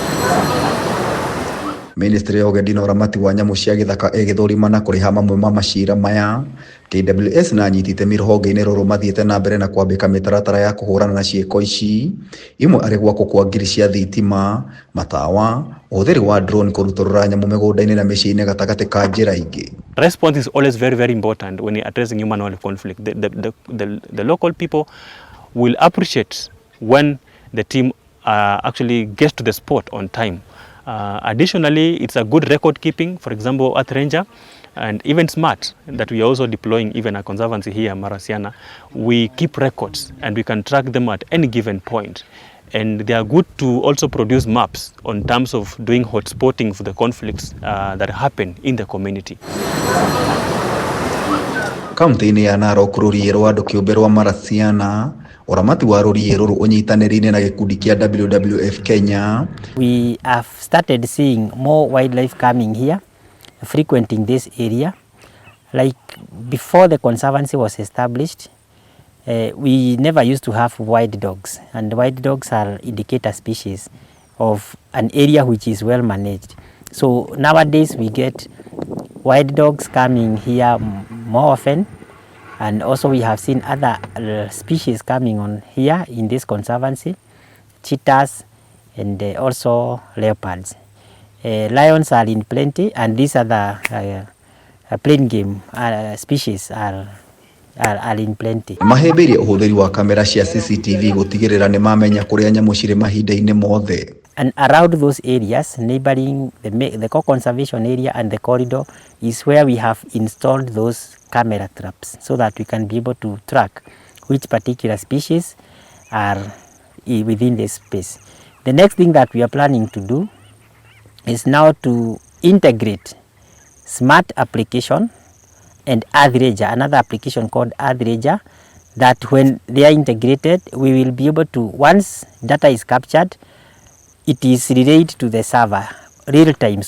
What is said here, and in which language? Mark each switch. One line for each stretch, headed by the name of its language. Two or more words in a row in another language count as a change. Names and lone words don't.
Kikuyu: Ministry ya Ugendi na Uramati wa nyamu cia githaka igithurima na kuriha mamwe ma macira maya. KWS na NIITHIITE ruhonge-ini ruru mathiete na mbere na kwambika mitaratara ya kuhurana na CIIKO ici, imwe ari gwako kwa ngiri cia thitima, matawa, uhuthiri wa drone kuruturura nyamu migunda-ini na micii-ini gatagati ka njira ingi.
English: Response is always very, very important when you're addressing human wildlife conflict. The local people will appreciate when the team actually gets to the spot on time. Additionally, it's a good record keeping, for example, Earth Ranger and even SMART that we are also deploying, even a conservancy here, SIANA. We keep records and we can track them at any given point. And they are good to also produce maps on terms of doing hotspotting for the conflicts that happen in the community.
Kikuyu: Kaunti-ini ya Narok rũriĩ rwa andũ kĩũmbe rwa SIANA, uramati wa rũriĩ rũrũ ũnyitanĩri-inĩ na gĩkundi kĩa WWF Kenya.
English: We have started seeing more wildlife coming here, frequenting this area. Like before the conservancy was established, we never used to have wild dogs, and wild dogs are indicator species of an area which is well managed. So nowadays we get wild dogs coming here more often, and also we have seen other species coming on here in this conservancy, cheetahs and also leopards. Lions are in plenty, and these other plain game species are in plenty.
Kikuyu: Mahĩmbĩirie ũhũthĩri wa kamera cia CCTV gũtigĩrĩra nĩ mamenya kũrĩa nyamũ cirĩ mahinda-inĩ mothe.
English: And around those areas, neighboring the co-conservation area and the corridor, is where we have installed those camera traps so that we can be able to track which particular species are within this space. The next thing that we are planning to do is now to integrate smart application and Earth Ranger, another application called Earth Ranger, that when they are integrated, we will be able to, once data is captured, it is relayed to the server real time.